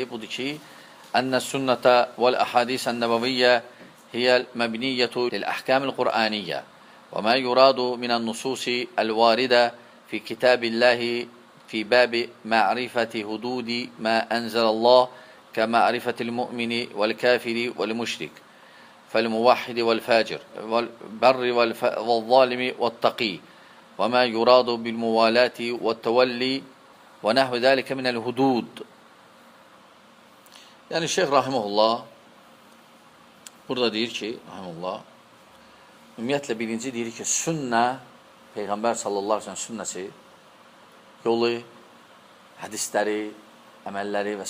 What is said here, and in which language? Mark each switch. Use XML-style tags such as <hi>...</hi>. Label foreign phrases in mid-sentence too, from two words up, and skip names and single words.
<az>budur ki,</az> <ar>أن السنة والأحاديث النبوية هي المبنية للأحكام القرآنية وما يراد من النصوص الواردة في كتاب الله في باب معرفة حدود ما أنزل الله كمعرفة المؤمن والكافر والمشرك والموحد والفاجر والبر والظالم والتقي وما يراد بالموالاة والتولي ونحو ذلك من الهدود.</ar> <az>Yəni Şeyx rahimehullah burada deyir ki, rahimehullah, ümumiyyətlə birinci deyir ki, sünnə, Peyğəmbər</az> <ar>صلى الله عليه وسلم</ar> <az>sünnəsi, yolu, hədisləri, əməlləri və s.</az>